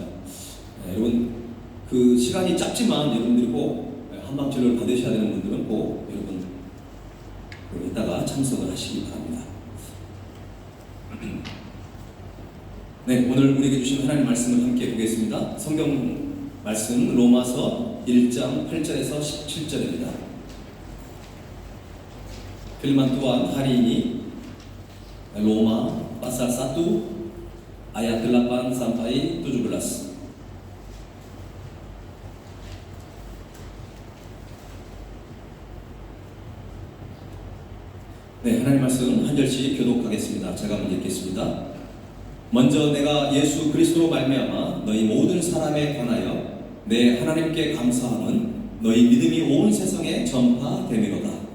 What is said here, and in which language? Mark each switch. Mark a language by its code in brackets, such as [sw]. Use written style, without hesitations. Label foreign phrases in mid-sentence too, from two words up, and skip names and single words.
[ko] 여러분 그 시간이 짧지만 여러분들이 꼭 한방치료를 받으셔야 되는 분들은 꼭 여러분 이따가 참석을 하시기 바랍니다. 네, 오늘 우리에게 주신 하나님 말씀을 함께 보겠습니다. 성경 말씀 로마서 1장 8절에서 17절입니다. [id] Firman Tuhan hari ini Roma pasal 1 ayat 8 sampai 17. [ko] 네, 하나님 말씀 한 절씩 교독하겠습니다. 제가 먼저 읽겠습니다. 먼저 내가 예수 그리스도로 말미암아 너희 모든 사람에 관하여 내 하나님께 감사하는 너희 믿음이 온 세상에 전파되미로다.